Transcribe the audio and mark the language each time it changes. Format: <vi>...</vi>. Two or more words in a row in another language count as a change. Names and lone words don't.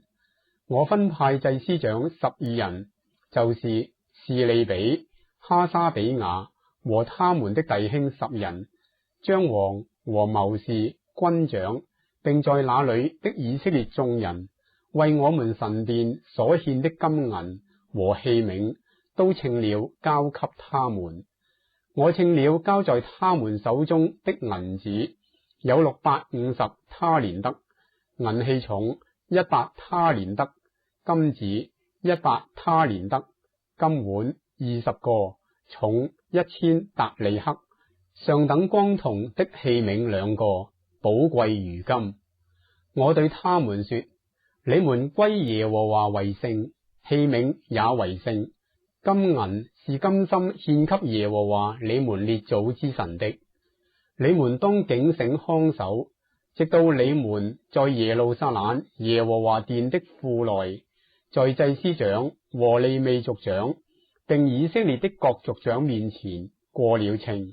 <zh>我分派祭司長12人，就是士利比、哈沙比亞和他們的弟兄10人，將王和謀士、軍長並在那裏的以色列眾人為我們神殿所獻的金銀和器皿都稱了，交給他們。我稱了交在他們手中的銀子有650他連得，銀器重100他連得，金子100他連得，金碗20個，重1000達利克，上等光銅的器皿2個，寶貴如金。我對他們說：你們歸耶和華為聖，器皿也為聖。金銀是甘心獻給耶和華你們列祖之神的。你們當警醒看守，直到你們在耶路撒冷耶和華殿的庫內，在祭司長和利未族長並以色列的各族長面前過了秤。</zh>